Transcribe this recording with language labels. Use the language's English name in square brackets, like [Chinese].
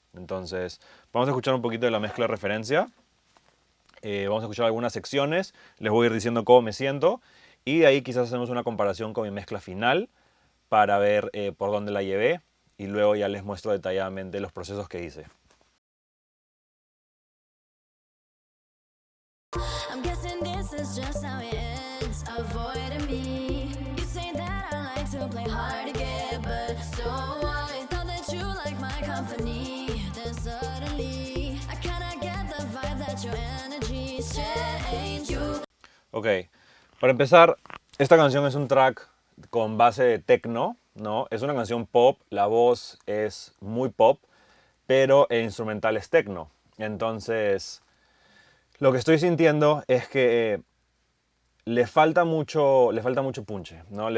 [Spanish] Entonces, vamos a escuchar un poquito de la mezcla de referencia. Vamos a escuchar algunas secciones, les voy a ir diciendo cómo me siento y de ahí quizás hacemos una comparación con mi mezcla final para ver por dónde la llevé y luego ya les muestro detalladamente los procesos que hice. [English] I'm guessing this is just how it ends, avoiding me. You say that I like to play hard to get, but so I thought that you like my company. Then suddenly I kinda get the vibe that your energy's changed you. [Spanish] Ok, para empezar, esta canción es un track con base de techno, ¿no? Es una canción pop, la voz es muy pop, pero el instrumental es techno. Entonces, lo que estoy sintiendo es que le falta mucho punche, ¿no?